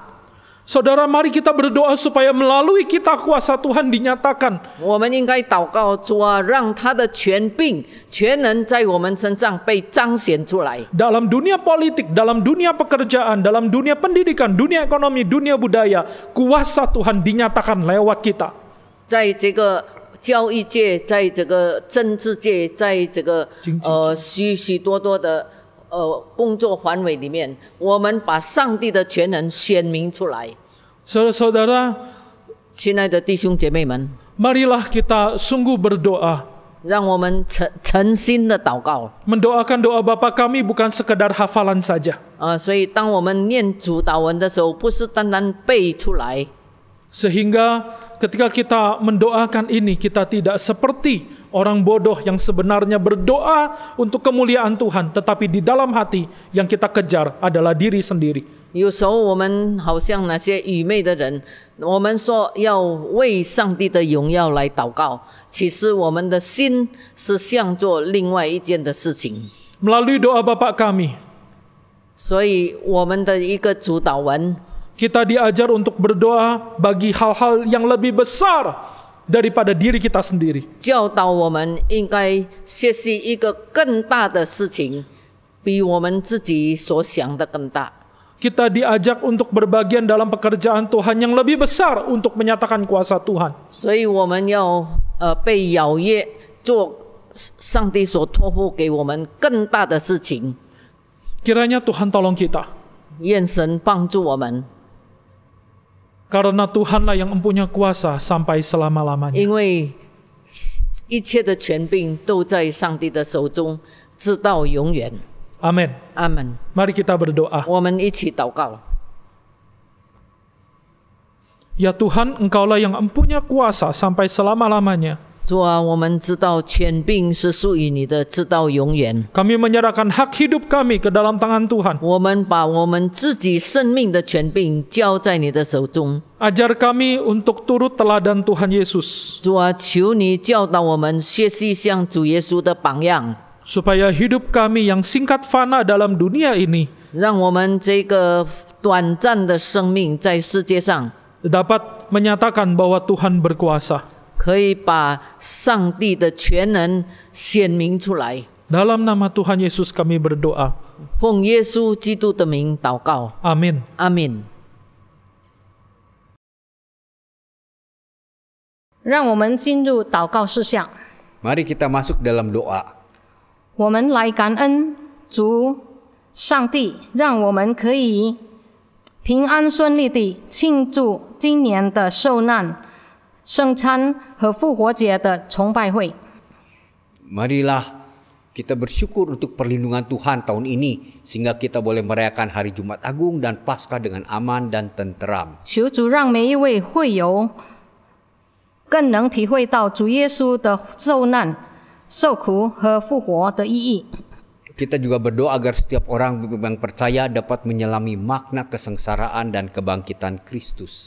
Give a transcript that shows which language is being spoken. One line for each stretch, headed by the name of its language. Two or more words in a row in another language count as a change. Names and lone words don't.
Indonesian: Saudara, mari kita berdoa supaya melalui kita kuasa Tuhan dinyatakan.
Chinese: 我们应该祷告主啊，让他的权柄、全能在我们身上被彰显出来。
Indonesian: Dalam dunia politik, dalam dunia pekerjaan, dalam dunia pendidikan, dunia ekonomi, dunia budaya, kuasa Tuhan dinyatakan lewat kita.
Chinese: 在这个教育界，在这个政治界，在这个许许多多的工作范围里面，我们把上帝的全能显明出来。
Indonesian: Saudara-saudara,
Chinese: 亲爱的弟兄姐妹们，
Indonesian: marilah kita sungguh berdoa.
Chinese: 让我们诚心的祷告。
Indonesian: Mendoakan doa Bapa kami bukan sekedar hafalan saja.
Chinese: 所以当我们念主祷文的时候，不是单单背出来。
Indonesian: Sehingga ketika kita mendoakan ini, kita tidak seperti orang bodoh yang sebenarnya berdoa untuk kemuliaan Tuhan, tetapi di dalam hati yang kita kejar adalah diri sendiri.
Chinese: 有时候我们好像那些愚昧的人，我们说要为上帝的荣耀来祷告，其实我们的心是向做另外一件的事情。
Indonesian: Melalui doa Bapa kami,
Chinese: 所以我们的一个主祷文，
Indonesian: kita diajar untuk berdoa bagi hal-hal yang lebih besar daripada diri kita sendiri.
Chinese: 教导我们应该学习一个更大的事情，比我们自己所想的更大。
Indonesian: Kita diajak untuk berbagian dalam pekerjaan Tuhan yang lebih besar untuk menyatakan kuasa Tuhan.
Chinese: 所以我们要被邀约做上帝所托付给我们更大的事情。
Indonesian: Kiranya Tuhan tolong kita.
Chinese: 愿神帮助我们，
Indonesian: Karena Tuhanlah yang mempunyai kuasa sampai selama-lamanya.
Chinese: 因为一切的权柄都在上帝的手中，直到永远。
Indonesian: Amin.
Chinese: 阿门。
Indonesian: Mari kita berdoa.
Chinese: 我们一起祷告。
Indonesian: Ya Tuhan, Engkaulah yang mempunyai kuasa sampai selama-lamanya.
Chinese: 主啊，我们知道权柄是属于你的，直到永远。
Indonesian: Kami menyerahkan hak hidup kami ke dalam tangan Tuhan.
Chinese: 我们把我们自己生命的权柄交在你的手中。
Indonesian: Ajar kami untuk turut teladan Tuhan Yesus.
Chinese: 主啊，求你教导我们学习像主耶稣的榜样，
Indonesian: Supaya hidup kami yang singkat fana dalam dunia ini
Chinese: 让我们这个短暂的生命在世界上，
Indonesian: dapat menyatakan bahwa Tuhan berkuasa.
Chinese: 可以把上帝的全能显明出来。
Indonesian: Dalam nama Tuhan Yesus kami berdoa.
Chinese: 奉耶稣基督的名祷告，
Indonesian: Amin.
Chinese: 阿门。让我们进入祷告事项。
Indonesian: Mari kita masuk dalam doa.
Chinese: 我们来感恩主上帝，让我们可以平安顺利地庆祝今年的受难、圣餐和复活节的崇拜会。
Indonesian: Marilah kita bersyukur untuk perlindungan Tuhan tahun ini sehingga kita boleh merayakan hari Jumat Agung dan Paskah dengan aman dan tenteram.
Chinese: 求主让每一位会友更能体会到主耶稣的受难、受苦和复活的意义。
Indonesian: Kita juga berdoa agar setiap orang yang percaya dapat menyelami makna kesengsaraan dan kebangkitan Kristus.